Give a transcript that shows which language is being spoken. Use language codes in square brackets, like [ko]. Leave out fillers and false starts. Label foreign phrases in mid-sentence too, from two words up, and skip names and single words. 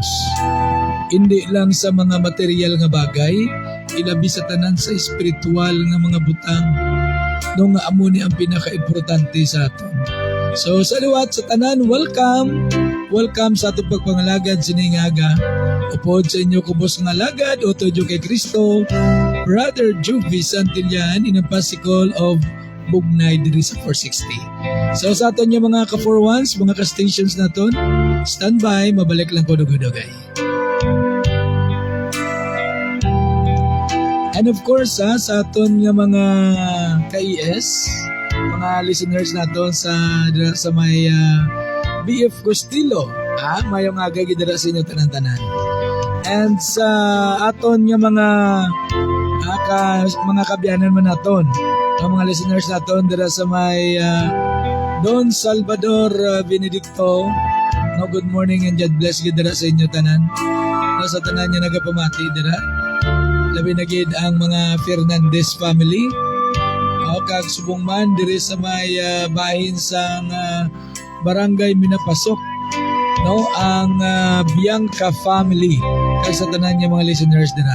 [hil] Hindi lang sa mga material nga bagay, ilabi sa tanan sa espiritual nga mga butang no nga amo ni ang pinaka-importante sa aton. So sa liwat sa tanan, welcome. Welcome sa atong pagpangalagad siningaga. Upod sa inyo kubos nga alagad o tudyo kay Kristo, Brother Juvie Santillan in a Pasikol of Bugnay diri sa 460. So sa aton yung mga ka-4-1s, mga ka-stations naton, standby, mabalik lang ko dugay-dugay. [en] And of course, [hil] sa aton nga mga ka-ES, mga listeners naton sa may BF Costilo, mayong aga gidara sa inyo tanan-tanan. And sa aton nga mga kabyanan man naton, ang mga listeners naton dira sa may Don Salvador Benedicto, no, [en] good morning and God bless [hil] gidara sa inyo tanan. No, sa tanan nga nagapamati dira. Labi na gid ang mga Fernandez family. Kag subong man diri sa may bahin sang Barangay Minapasok, no, ang Bianca family kag sa tanan niya mga listeners dira.